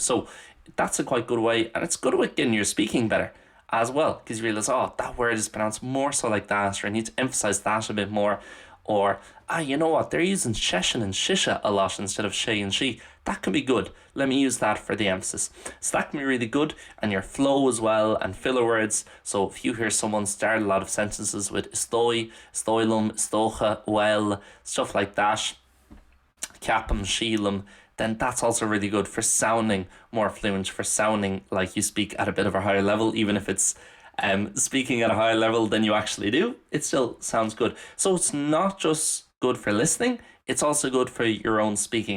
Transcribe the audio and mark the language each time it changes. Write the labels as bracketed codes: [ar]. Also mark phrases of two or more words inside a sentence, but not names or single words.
[en] So that's a quite good way, and it's good with getting your speaking better as well, because you realize, oh, that word is pronounced more so like that, or I need to emphasize that a bit more, or you know what, they're using sheshin and shisha a lot instead of she and she. That can be good. Let me use that for the emphasis. So that can be really good, and your flow as well, and filler words. So if you hear someone start a lot of sentences with stoi, stoilum, stocha, well, stuff like that, capum, sheelum, then that's also really good for sounding more fluent, for sounding like you speak at a bit of a higher level, even if it's speaking at a higher level than you actually do, it still sounds good. So it's not just good for listening, it's also good for your own speaking.